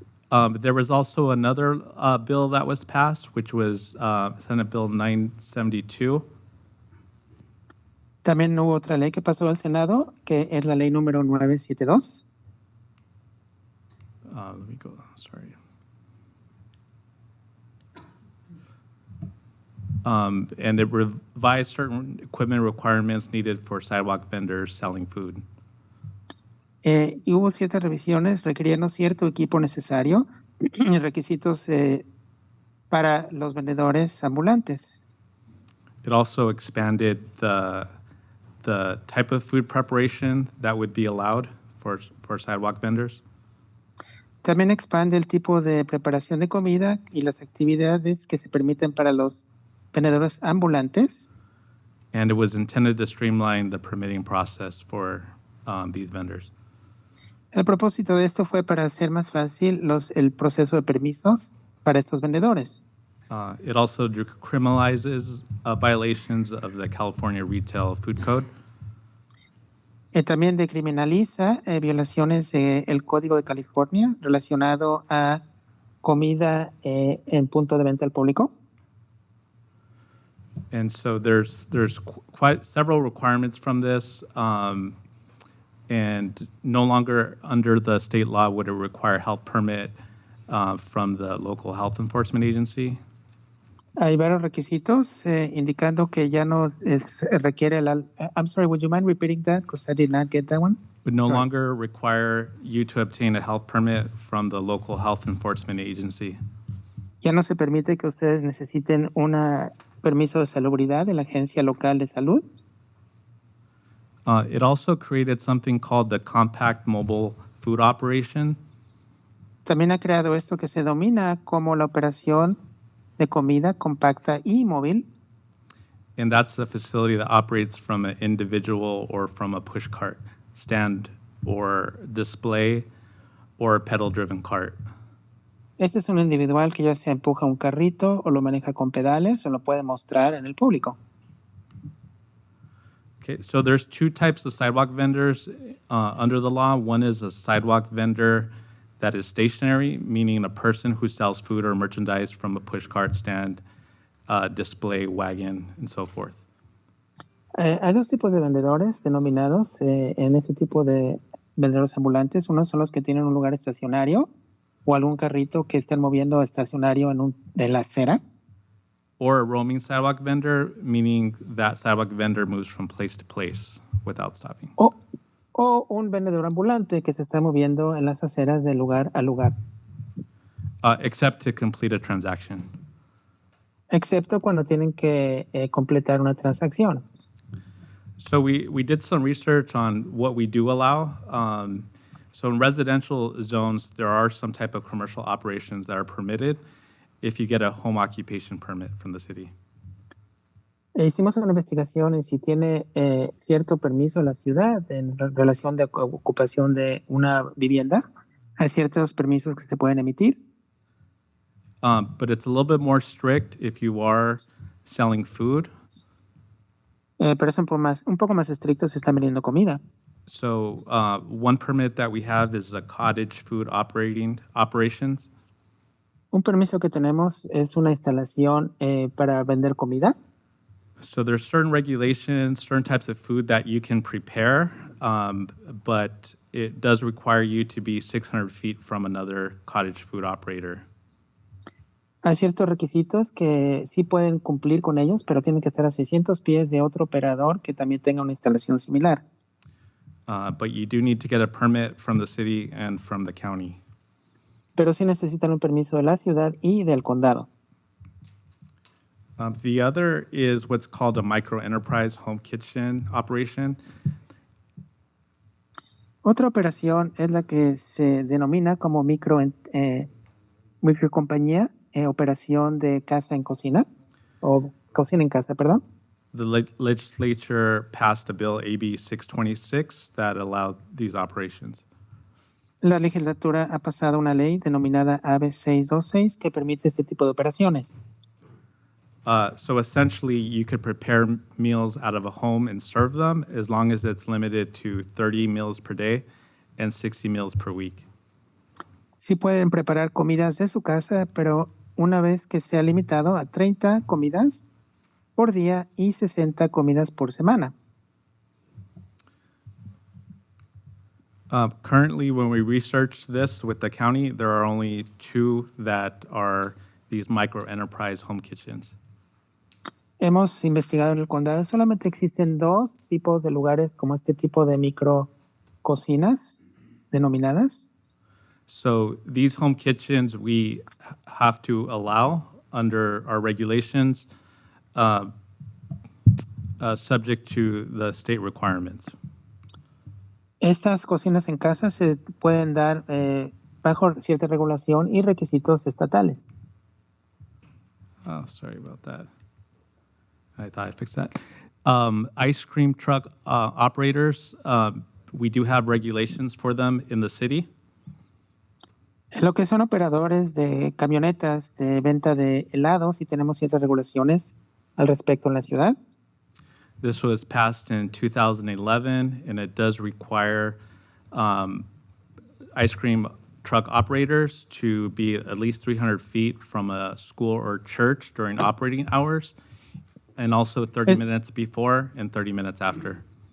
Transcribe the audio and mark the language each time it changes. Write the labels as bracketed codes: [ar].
[en] There was also another bill that was passed, which was Senate Bill 972. [es] También hubo otra ley que pasó al Senado, que es la ley número 972. [en] Let me go, sorry. And it revised certain equipment requirements needed for sidewalk vendors selling food. [es] Y hubo ciertas revisiones requiriendo cierto equipo necesario y requisitos para los vendedores ambulantes. [en] It also expanded the type of food preparation that would be allowed for sidewalk vendors. [es] También expande el tipo de preparación de comida y las actividades que se permiten para los vendedores ambulantes. [en] And it was intended to streamline the permitting process for these vendors. [es] El propósito de esto fue para hacer más fácil el proceso de permisos para estos vendedores. [en] It also criminalizes violations of the California Retail Food Code. [es] También decriminaliza violaciones del Código de California relacionado a comida en punto de venta al público. [en] And so there's quite several requirements from this, and no longer under the state law would it require health permit from the local health enforcement agency. [es] Hay varios requisitos indicando que ya no requiere [en] I'm sorry, would you mind repeating that? Because I did not get that one. Would no Sorry. longer require you to obtain a health permit from the local health enforcement agency. [es] Ya no se permite que ustedes necesiten un permiso de salubridad de la agencia local de salud. [en] It also created something called the Compact Mobile Food Operation. [es] También ha creado esto que se domina como la operación de comida compacta y móvil. [en] And that's the facility that operates from an individual or from a push cart stand or display or a pedal-driven cart. [es] Este es un individual que ya se empuja un carrito o lo maneja con pedales o lo puede mostrar en el público. [en] Okay, so there's two types of sidewalk vendors under the law. One is a sidewalk vendor that is stationary, meaning a person who sells food or merchandise from a push cart stand, display, wagon, and so forth. [es] Hay dos tipos de vendedores denominados en este tipo de vendedores ambulantes. Unos son los que tienen un lugar estacionario o algún carrito que estén moviendo estacionario en la acera. [en] Or a roaming sidewalk vendor, meaning that sidewalk vendor moves from place to place without stopping. [es] O un vendedor ambulante que se está moviendo en las aceras de lugar a lugar. [en] Except to complete a transaction. [es] Excepto cuando tienen que completar una transacción. [en] So we did some research on what we do allow. So in residential zones, there are some type of commercial operations that are permitted if you get a home occupation permit from the city. [es] Hicimos una investigación en si tiene cierto permiso la ciudad en relación de ocupación de una vivienda. Hay ciertos permisos que se pueden emitir. [en] But it's a little bit more strict if you are selling food. [es] Pero es un poco más estricto si están vendiendo comida. [en] So one permit that we have is a cottage food operations. [es] Un permiso que tenemos es una instalación para vender comida. [en] So there's certain regulations, certain types of food that you can prepare, but it does require you to be 600 feet from another cottage food operator. [es] Hay ciertos requisitos que sí pueden cumplir con ellos, pero tienen que estar a 600 pies de otro operador que también tenga una instalación similar. [en] But you do need to get a permit from the city and from the county. [es] Pero sí necesitan un permiso de la ciudad y del condado. [en] The other is what's called a micro enterprise home kitchen operation. [es] Otra operación es la que se denomina como microcompañía, operación de casa en cocina, o cocina en casa, perdón. [en] The legislature passed a bill, AB 626, that allowed these operations. [es] La legislatura ha pasado una ley denominada AB 626 que permite este tipo de operaciones. [en] So essentially, you could prepare meals out of a home and serve them as long as it's limited to 30 meals per day and 60 meals per week. [es] Sí pueden preparar comidas de su casa, pero una vez que sea limitado a 30 comidas por día y 60 comidas por semana. [en] Currently, when we researched this with the county, there are only 2 that are these micro enterprise home kitchens. [es] Hemos investigado en el condado, solamente existen 2 tipos de lugares como este tipo de micro cocinas denominadas. [en] So these home kitchens, we have to allow under our regulations, subject to the state requirements. [es] Estas cocinas en casa se pueden dar bajo cierta regulación y requisitos estatales. [en] Oh, sorry about that. I thought I fixed that. Ice cream truck operators, we do have regulations for them in the city. [es] Lo que son operadores de camionetas de venta de helados y tenemos ciertas regulaciones al respecto en la ciudad. [en] This was passed in 2011, and it does require ice cream truck operators to be at least 300 feet from a school or church during operating hours, and also 30 minutes before and 30 minutes after.